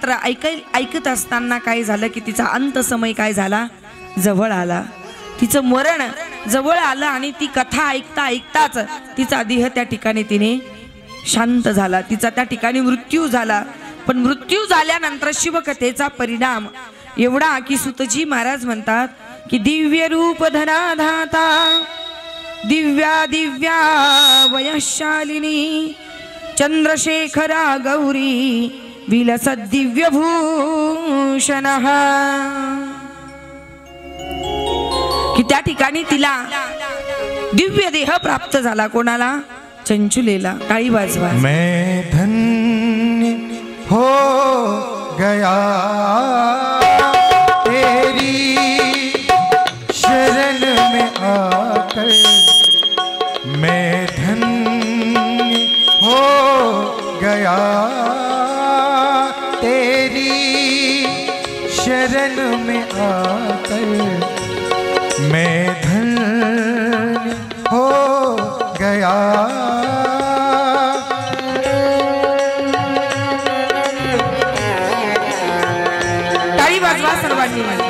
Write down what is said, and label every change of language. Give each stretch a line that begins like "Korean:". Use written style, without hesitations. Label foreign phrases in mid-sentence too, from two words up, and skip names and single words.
Marathi: तर ऐकत असताना काय झालं की तिचा अंत समय काय झाला, जवळ आला, तिचं मरण जवळ आलं. आणि ती कथा ऐकता ऐकताच तिचा देह त्या ठिकाणी तिने शांत झाला, तिचा त्या ठिकाणी मृत्यू झाला. पण मृत्यू झाल्यानंतर शिवकथेचा परिणाम एवढा की सुतजी महाराज म्हणतात की
Sanskrit: दिव्य रूप धराधाता दिव्या दिव्या वयशालिनी चंद्रशेखरा गौरी विलसद दिव्य भूषण.
Marathi: की त्या ठिकाणी तिला दिव्य देह प्राप्त झाला. कोणाला? चंचुलेला. टाळी वाजवा.
Hindi: मैं धन्य हो गया तेरी शरण में आकर, मैं धन्य हो गया तेरी शरण में आकर, मैं धन्य हो गया.
Marathi: टाळी वाजवा सर्वांनी.